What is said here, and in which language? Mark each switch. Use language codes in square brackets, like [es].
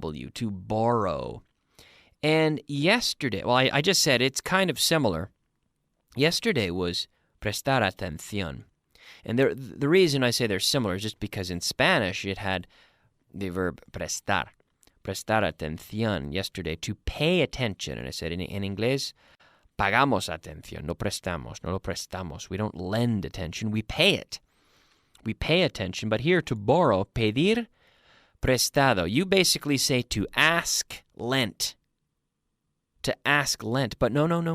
[en] To borrow. And yesterday, well, I just said it's kind of similar. Yesterday was prestar atención. And the reason I say they're similar is just because in Spanish it had the verb prestar. Prestar atención yesterday, to pay attention. And I said in [es] inglés, pagamos atención, no lo prestamos. [en] We don't lend attention, we pay it. We pay attention, but here to borrow, pedir prestado. You basically say to ask lent. To ask lent, but no.